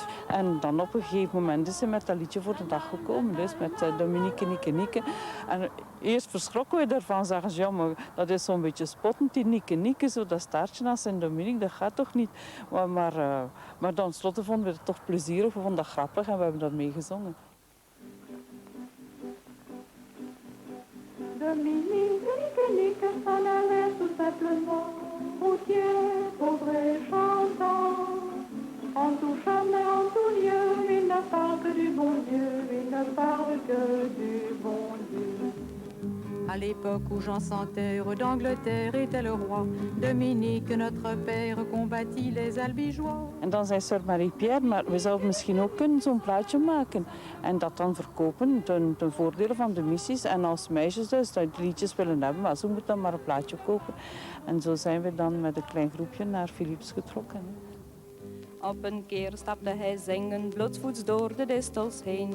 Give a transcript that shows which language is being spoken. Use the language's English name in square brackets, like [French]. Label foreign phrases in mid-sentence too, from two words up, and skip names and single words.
[Dutch] En dan op een gegeven moment is ze met dat liedje voor de dag gekomen. Dus met Dominique, Nieke, Nieke. En eerst verschrokken we daarvan, zeggen ze, ja, maar dat is zo'n beetje spottend, die Nieke, Nieke, zo dat staartje naar Sint Dominique, dat gaat toch niet? Maar dan slotte vonden we het toch plezierig, we vonden dat grappig en we hebben dat meegezongen. [French] Dominique, Nique, Nique, s'en allait tout simplement, routier, pauvre et chantant. En tout chemin, en tout lieu, il ne parle que du bon Dieu, il ne parle que du bon Dieu. À l'époque où Jean sans terre d'Angleterre était le roi, Dominique, notre père, combattit les albigeois. [Dutch] En dan zei Sœur Marie-Pierre, maar we zouden misschien ook kunnen zo'n plaatje maken. En dat dan verkopen ten voordele van de missies. En als meisjes dus die liedjes willen hebben, maar ze moeten dan maar een plaatje kopen. En zo zijn we dan met een klein groepje naar Philips getrokken. Op een keer stapte hij zingend blootvoets door de distels heen.